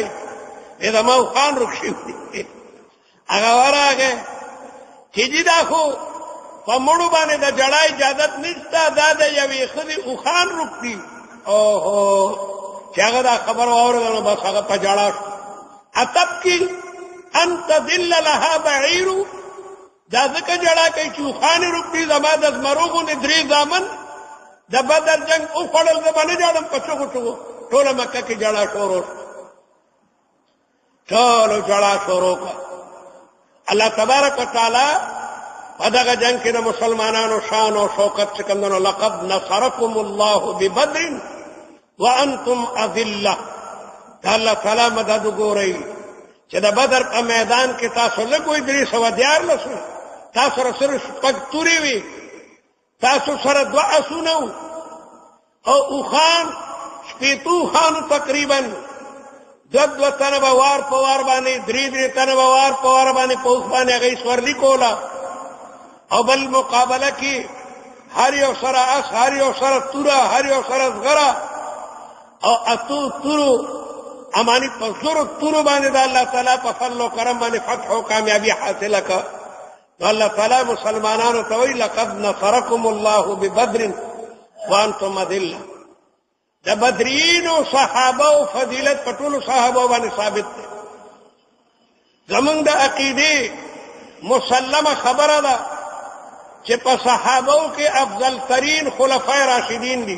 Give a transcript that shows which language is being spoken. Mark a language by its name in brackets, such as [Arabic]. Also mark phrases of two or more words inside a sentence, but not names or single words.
[Pashto] وې زما اوښان روک شوي دي. هغه ورغی چې جي دا خو په مړو باندې د جړا اجازت نشته دا د یوې ښځې اوښان روک دي. اوهو چې هغه دا خبر واورېده نو بس هغه په جړا شو. [Arabic] اتبکي ان تذل لها بعیر. [Pashto] دا ځکه جړا کوي چې اوښان یې روک دي. زما د زمرو غوندې 3 زامن د بدر جنگ وخوړل زه به نه جاړم په چغو چغو. ټوله مکه کې جړا شروع شوه. ټولو جړا شروع کړه. الله تبارک وتعالی په دغه جنگ کې د مسلمانانو شان او شوکت چې کوم دی [Arabic] لقد نصرکم الله ببدر وانتم اذله. [Pashto] دا الله تعالی مدد وګورئ چې د بدر په میدان کې تاسو لږ وئ 314 تاسو سره صرف 6 تورې وي. تاسو سره 2 آسونه او اوښان 80 خانو تقریبا 2 تنه به وار په وار باندې 3 تنه به وار په وار باندې په اوښ باندې هغې سورلي کوله. او بل مقابله کې هر یو سره اس هر یو سره توره هر یو سره زغره او اتو تورو امانی په زورو تورو باندې د الله تعالی په فضل او کرم باندې فتح او کامیابی حاصله کړه. الله تعالی مسلمانانو ته وی [Arabic] لقد نصرکم الله ببدر وانتم اذله. [Pashto] د بدرین او صحابه او فضیلت په ټولو صحابه باندې ثابت ده. زمونږ د عقیده مسلمه خبره ده چې په صحابه کې افضل ترین خلفای راشدین دي.